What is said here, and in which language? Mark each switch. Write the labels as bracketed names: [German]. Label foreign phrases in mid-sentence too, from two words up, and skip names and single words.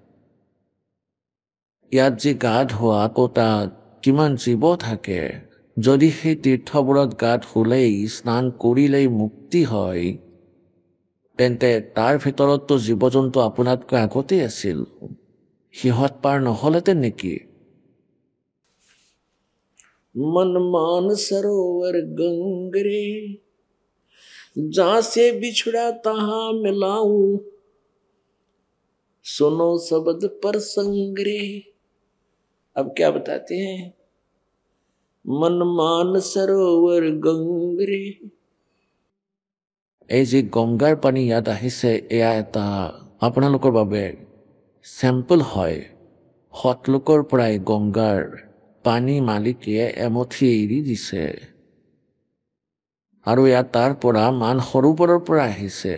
[Assamese] ইয়াত যি গা ধোৱা আকৌ তাত কিমান জীৱ থাকে, যদি সেই তীৰ্থবোৰত গা ধুলেই স্নান কৰিলেই মুক্তি হয়, তেন্তে তাৰ ভিতৰততো জীৱ জন্তু আপোনাতকৈ আগতেই আছিল, সিহঁত পাৰ নহ'লেতেন নেকি? [Hindi] मन मान सरोवर गंगरे, जहां से बिछड़ा तहां मिलाऊं, सुनो शब्द पर संगरे। अब क्या बताते हैं? मन मान सरोवर गंगरे। [Assamese] এই যে গংগাৰ পানী ইয়াত আহিছে, এয়া এটা আপোনালোকৰ বাবে চেম্পল হয়। সৎলোকৰ পৰাই গংগাৰ পানী মালিকে এমুঠি এৰি দিছে, আৰু ইয়াত তাৰ পৰা মান সৰোবৰৰ পৰা আহিছে।